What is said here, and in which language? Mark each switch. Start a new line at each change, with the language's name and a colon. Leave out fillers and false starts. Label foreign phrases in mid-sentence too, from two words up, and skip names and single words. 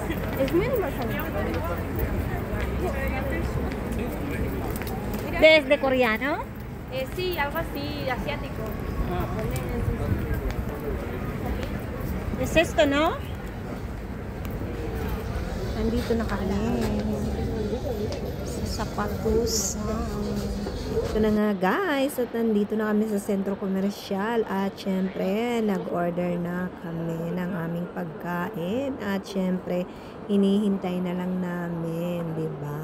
Spanish: Es muy hermoso. ¿Desde coreano? Sí, algo así, asiático. Es esto, no?
Filipino: Nandito na kami. Sa sapatos. Ito na nga guys, at nandito na kami sa sentro komersyal at syempre nag-order na kami ng aming pagkain at syempre hinihintay na lang namin, di ba?